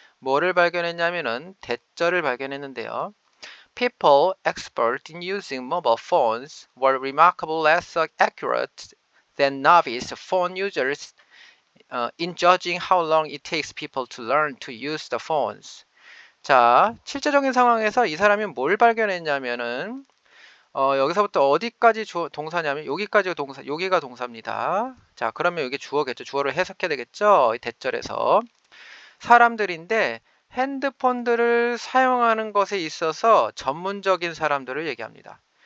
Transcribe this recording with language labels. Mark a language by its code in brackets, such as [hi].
[ko] 뭐를 발견했냐면은 대절을 발견했는데요. [en] People expert in using mobile phones were remarkably less accurate than novice phone users in judging how long it takes people to learn to use the phones. [ko] 자, 실제적인 상황에서 이 사람이 뭘 발견했냐면은 여기서부터 어디까지 동사냐면 여기가 동사입니다. 자, 그러면 여기 주어겠죠. 주어를 해석해야 되겠죠. 이 대절에서 사람들인데 핸드폰들을 사용하는 것에 있어서 전문적인 사람들을 얘기합니다.